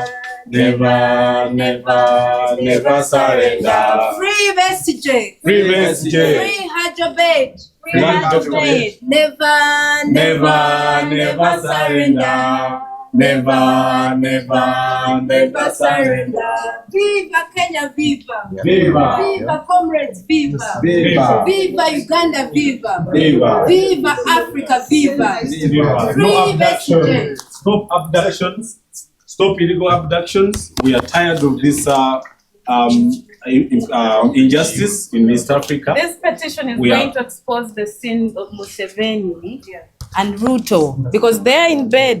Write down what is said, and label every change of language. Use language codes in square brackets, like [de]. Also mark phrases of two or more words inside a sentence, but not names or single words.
[en] Never, never, never surrender. Free Besigye. Free Besigye. Free Obed. Free Obed. Never, Never, never surrender. Never, never, never surrender. Viva Kenya, viva. Viva. Viva comrades, viva. Viva. Viva Uganda, viva. Viva. Viva Africa, viva. Viva. Free No Besigye. abduction. Stop abductions. Stop illegal abductions. We are tired of this injustice in East Africa. This petition is going to expose the sins of Museveni and Ruto, because they're in bed.